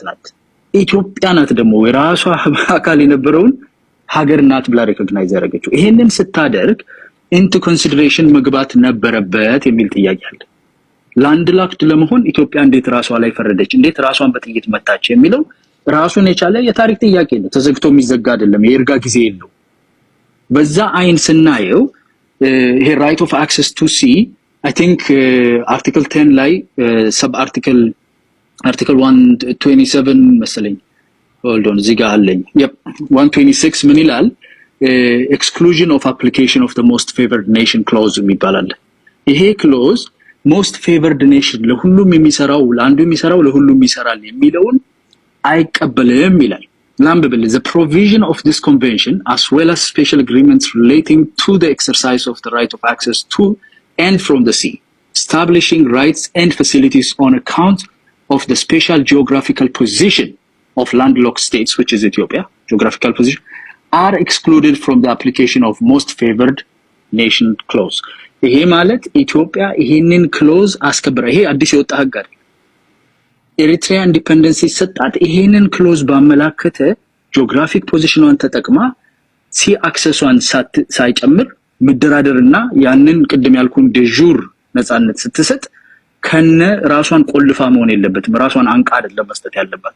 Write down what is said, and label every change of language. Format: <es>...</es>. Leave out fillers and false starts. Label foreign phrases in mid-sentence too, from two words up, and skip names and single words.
<am>ናት። ኢትዮጵያ ናት ደግሞ የራሷ አካል የነበረውን ሀገር ናት ብላ ሪኮግናይዝ ያደረገችው። ይሄንን ስታደርግ</am> <en>into consideration</en> <am>መግባት ነበረበት የሚል ጥያቄ አለ።</am> <en>land locked</en> <am>ለመሆን ኢትዮጵያ እንዴት ራሷ ላይ ፈረደች፣ እንዴት ራሷን በጥይት መታች የሚለው ራሱን የቻለ የታሪክ ጥያቄ ነው። ተዘግቶ የሚዘጋ አይደለም፣ የይርጋ ጊዜ የለው። በዛ አይን ስናየው ይሄ</am> <en>right of access to sea I think article 10</en> <am>ላይ</am> <en>sub article</en> <am>127 መሰለኝ</am> <en>hold on</en> <am>እዚህ ጋር አለኝ 126 ምን ይላል</am> <en>exclusion of application of the most favored nation clause</en> <am>የሚባል አለ። ይሄ</am> <en>clause most favored nation</en> <am>ለሁሉም የሚሰራው ለአንዱ የሚሰራው ለሁሉም ይሰራል የሚለውን አይቀበልም ይላል።</am> <en>ላምብል the provision of this convention as well as special agreements relating to the exercise of the right of access to and from the sea, establishing rights and facilities on account of the special geographical position of landlocked states, which is Ethiopia, geographical position, are excluded from the application of most favored nation clause.</en> <am>ይሄ ማለት ኢትዮጵያ ይሄንን ክሎዝ አስከብራ ይሄ አዲስ የወጣ ህግ አይደል። ኤሪትሪያ ኢንዲፔንደንስ ሲሰጣት ይሄንን ክሎዝ ባመላከተ</am> <en>geographic position</en> <am>ተጠቅማ</am> <en>sea access</en> <am>ሳይጨምር መደራደርና ያንን ቅድም ያልኩን ደጁር ነፃነት ስትሰጥ ከነ ራሷን ቆልፋ መሆን የለበትም። ራሷን አንቃ አይደለም መስጠት ያለባት</am>